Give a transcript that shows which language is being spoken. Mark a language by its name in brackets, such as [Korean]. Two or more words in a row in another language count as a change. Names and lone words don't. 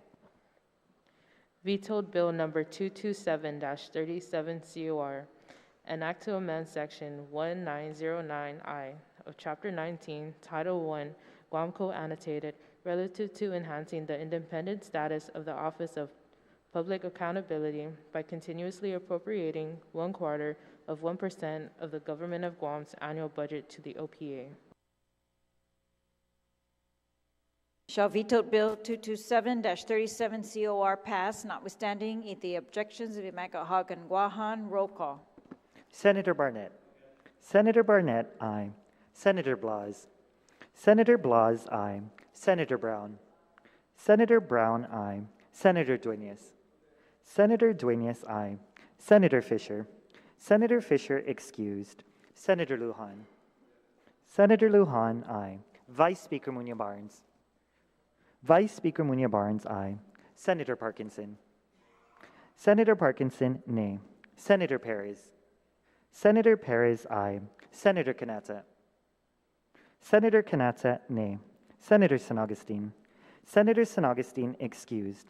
[English] Vetoed Bill Number 227-37 COR, an act to amend Section 1909I of Chapter 19, Title I, Guam Code Annotated, relative to enhancing the independent status of the Office of Public Accountability by continuously appropriating 1/4% of the Government of Guam's annual budget to the OPA. Shall vetoed bill 227-37 COR pass, notwithstanding the objections of Imagahagan Guahan? Roll call. Senator Barnett. Senator Barnett, aye. Senator Blas. Senator Blas, aye. Senator Brown. Senator Brown, aye. Senator Dueñas. Senator Dueñas, aye. Senator Fisher. Senator Fisher excused. Senator Lujan. Senator Lujan, aye. Vice Speaker Munya-Barnes. Vice Speaker Munya-Barnes, aye. Senator Parkinson. Senator Parkinson, nay. Senator Perez. Senator Perez, aye. Senator Canata. Senator Canata, nay. Senator San Augustine. Senator San Augustine excused.